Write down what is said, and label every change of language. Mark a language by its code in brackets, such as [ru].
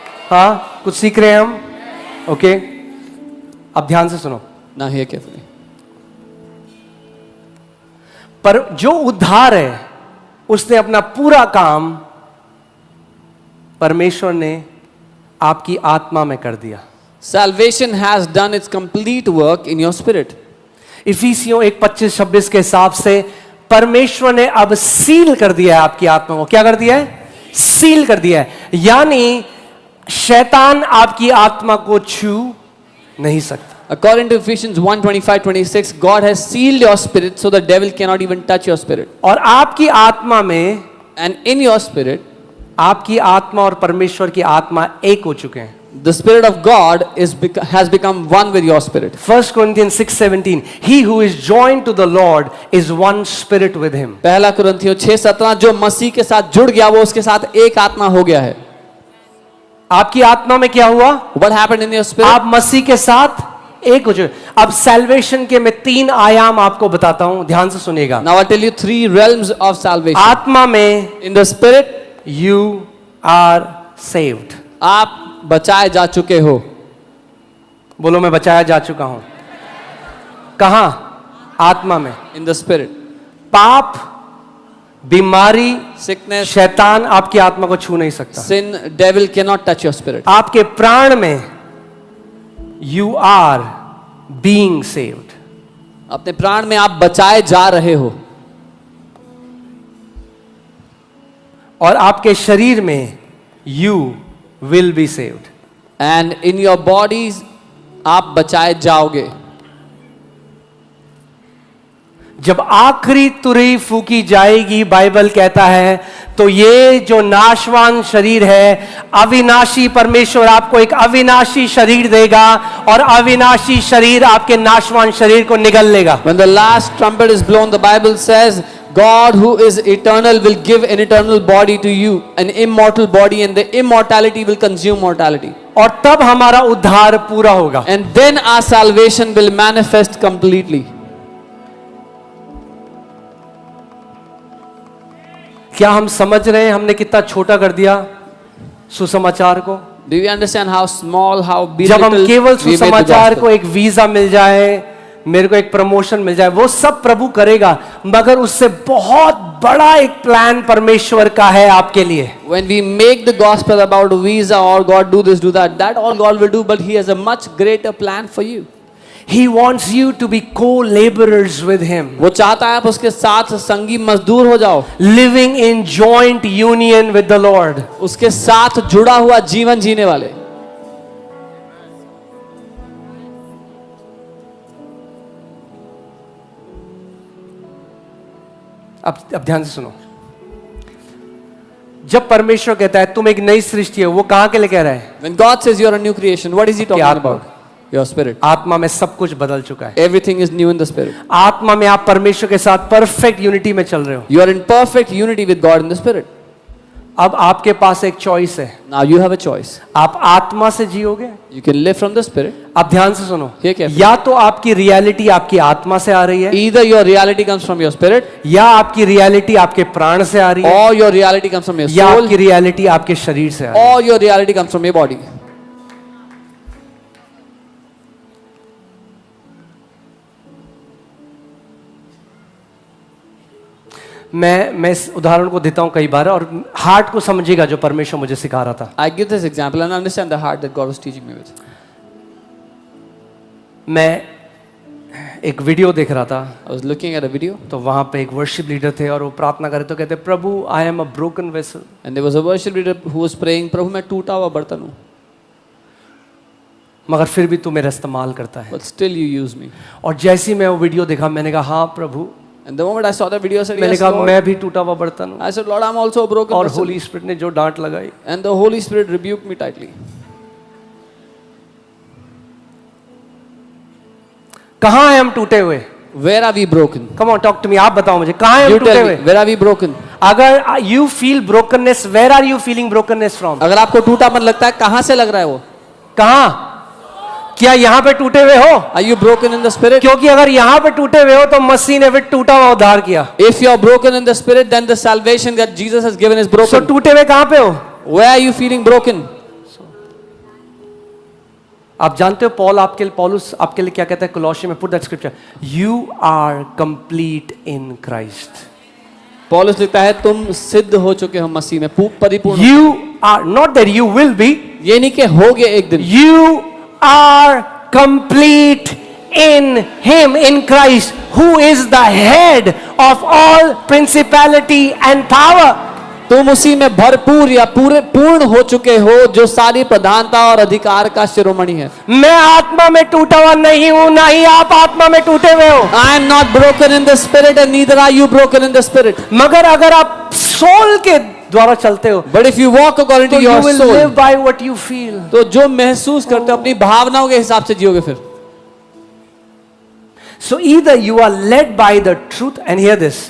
[hi] हाँ, कुछ सीख रहे हैं हम? ओके, अब ध्यान से सुनो। [en] Now hear carefully. [hi] पर जो उद्धार है उसने अपना पूरा काम परमेश्वर ने आपकी आत्मा में कर दिया। [en] Salvation has done its complete work in your spirit. [hi] इफिसियों 1:25-26 के हिसाब से परमेश्वर ने अब सील कर दिया है आपकी आत्मा को। क्या कर दिया है? सील कर दिया है। यानी शैतान आपकी आत्मा को छू नहीं सकता। [en] According to Ephesians 1:25-26, God has sealed your spirit so the devil cannot even touch your spirit. [hi] और आपकी आत्मा में, [en] And in your spirit, [hi] आपकी आत्मा और परमेश्वर की आत्मा एक हो चुके हैं। [en] the spirit of God has become one with your spirit. 1 Corinthians 6:17, he who is joined to the Lord is one spirit with him. [hi] पहला कुरिन्थियों 6:17, जो मसीह के साथ जुड़ गया वो उसके साथ एक आत्मा हो गया है। आपकी आत्मा में क्या हुआ? [en] What happened in your spirit? [hi] आप मसीह के साथ एक हो चुके। अब सैल्वेशन के मैं 3 आयाम आपको बताता हूं, ध्यान से सुनिएगा। [en] Now I tell you 3 realms of salvation. [hi] आत्मा में [en] In the spirit, you are saved। [hi] आप बचाए जा चुके हो। बोलो मैं बचाया जा चुका हूं। कहां? आत्मा में। [en] In the spirit, [hi] पाप, बीमारी, [en] sickness, [hi] शैतान आपकी आत्मा को छू नहीं सकता। [en] sin, devil cannot touch your spirit. [hi] आपके प्राण में [en] You are being saved. [hi] अपने प्राण में आप बचाए जा रहे हो। और आपके शरीर में [en] You will be saved. And in your bodies, [hi] आप बचाए जाओगे। जब आखिरी तुरही फूकी जाएगी, बाइबल कहता है, तो ये जो नाशवान शरीर है, अविनाशी परमेश्वर आपको एक अविनाशी शरीर देगा और अविनाशी शरीर आपके नाशवान शरीर को निगल लेगा। [en] When the last trumpet is blown, the Bible says, God who is eternal will give an eternal body to you, an immortal body, and the immortality will consume mortality. [hi] और तब हमारा उद्धार पूरा होगा। [en] And then our salvation will manifest completely. [hi] क्या हम समझ रहे हैं हमने कितना छोटा कर दिया सुसमाचार को? [en] Do you understand how small, how [hi] जब हम [en] belittled [hi] केवल [en] we made the [hi] सुसमाचार को [en] gospel? [hi] एक वीजा मिल जाए, मेरे को एक प्रमोशन मिल जाए, वो सब प्रभु करेगा, मगर उससे बहुत बड़ा एक प्लान परमेश्वर का है आपके लिए। [en] When we make the gospel about visa or God do this, do that, that all God will do, but He has a much greater plan for you. He wants you to be co-laborers with him, [hi] वो चाहता है आप उसके साथ संगी मजदूर हो जाओ, [en] living in joint union with the Lord. [hi] उसके साथ जुड़ा हुआ जीवन जीने वाले. अब ध्यान से सुनो. जब परमेश्वर कहता है तुम एक नई सृष्टि हो, वो कहां के लिए कह रहा है? [en] When God says you are a new creation, what is he talking [hi] आत्मा. [en] about? Your spirit. [hi] आत्मा में सब कुछ बदल चुका है. [en] Everything is new in the spirit. [hi] आत्मा में आप परमेश्वर के साथ परफेक्ट यूनिटी में चल रहे हो. [en] You are in perfect unity with God in the spirit. [hi] अब आपके पास एक चॉइस है. [en] Now you have a choice. [hi] आप आत्मा से जियोगे. [en] You can live from the spirit. [hi] अब ध्यान से सुनो. ये क्या? या तो आपकी रियलिटी आपकी आत्मा से आ रही है, [en] Either your reality comes from your spirit, [hi] या आपकी रियलिटी आपके प्राण से आ रही है, [en] or your reality comes from your [hi] या [en] soul, [hi] आपकी रियलिटी आपके शरीर से आ रही है. [en] or your reality comes from your body. [hi] मैं इस उदाहरण को देता हूं कई बार, और हार्ट को समझिएगा जो परमेश्वर मुझे सिखा रहा था. [en] I give this example and understand the heart that God was teaching me with. [hi] मैं एक वीडियो देख रहा था, [en] I was looking at a video [hi] तो वहां पे एक वर्शिप लीडर थे और वो प्रार्थना करे तो कहते, प्रभु [en] I am a broken vessel. and there was a worship leader who was praying, [hi] प्रभु मैं टूटा हुआ बर्तन हूँ, मगर फिर भी तू मेरा इस्तेमाल करता है. [en] but still you use me. [hi] और जैसे ही मैं वो वीडियो देखा, मैंने कहा हाँ प्रभु. [en] And the moment I saw the video, I said, [hi] मैंने [en] yes, [hi] कहा [en] Lord. [hi] मैं भी टूटा हुआ बर्तन हूँ. [en] I said, Lord, I'm also a broken [hi] और [en] vessel. [hi] होली स्पिरिट ने जो डांट लगाई, [en] And the Holy Spirit rebuked me tightly. [hi] कहाँ है हम टूटे हुए? [en] Where are we broken? Come on talk to me. [hi] आप बताओ मुझे कहाँ है हम [en] You [hi] टूटे [en] tell [hi] हुए? [en] me, where are we broken? अगर you feel brokenness, where are you feeling brokenness from? [hi] अगर आपको टूटापन लगता है, कहाँ से लग रहा है वो? कहाँ? क्या यहाँ पे टूटे हुए हो? [en] Are you broken in the spirit? [hi] क्योंकि अगर यहाँ पे टूटे हुए हो तो मसीह ने भी टूटा हुआ उद्धार किया. [en] If you are broken in the spirit, then the salvation that Jesus has given is So broken. [hi] टूटे हुए कहाँ पे हो? [en] Where are you feeling broken? [hi] आप जानते हो पौलुस आपके लिए क्या कहता है कोलोसी में? [en] Put that scripture. You are complete in Christ. [hi] पौलुस लिखता है तुम सिद्ध हो चुके हो मसीह में, परिपूर्ण. [en] You are not that you will be. [hi] ये नहीं कि होगे एक दिन. [en] You are complete in Him, in Christ, who is the head of all principality and power. [hi] तुम उसी में भरपूर या पूर्ण हो चुके हो, जो सारी प्रधानता और अधिकार का शिरोमणि है. मैं आत्मा में टूटा हुआ नहीं हूं, ना ही आप आत्मा में टूटे हुए हो. [en] I am not broken in the spirit and neither are you broken in the spirit. [hi] मगर अगर आप सोल के द्वारा चलते हो, [en] But if you walk according [hi] तो [en] to you your will soul, live by what you feel. [hi] तो जो महसूस करते हो अपनी भावनाओं के हिसाब से जियोगे फिर. [en] So either you are led by the truth, and hear this.